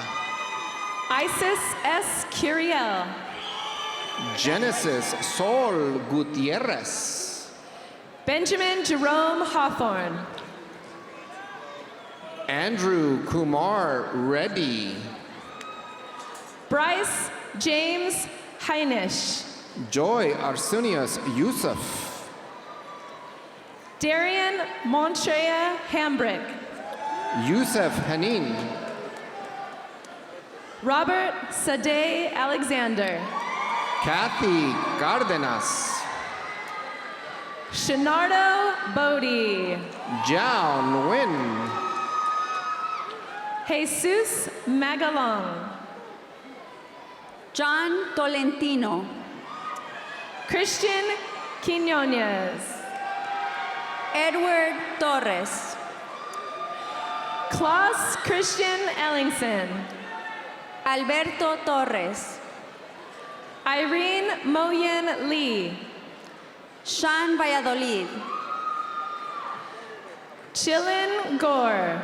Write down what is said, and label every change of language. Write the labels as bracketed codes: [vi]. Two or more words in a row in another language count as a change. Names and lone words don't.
[en] Isis S. Curiel. Genesis Sol Gutierrez. Benjamin Jerome Hawthorne. Andrew Kumar Reddy. Bryce James Heinisch. Joy Arsenius Yusuf. Darian Montrea Hambrick. Yusuf Hanin. Robert Sadeh Alexander. Kathy Cardenas. Shenardo Bodie. Jiao Nguyen. Jesus Magalong. John Tolentino. Christian Quinones. Edward Torres. Klaus Christian Ellingson. Alberto Torres. Irene Moyen Lee. Sean Valladolid. Chilin Gore.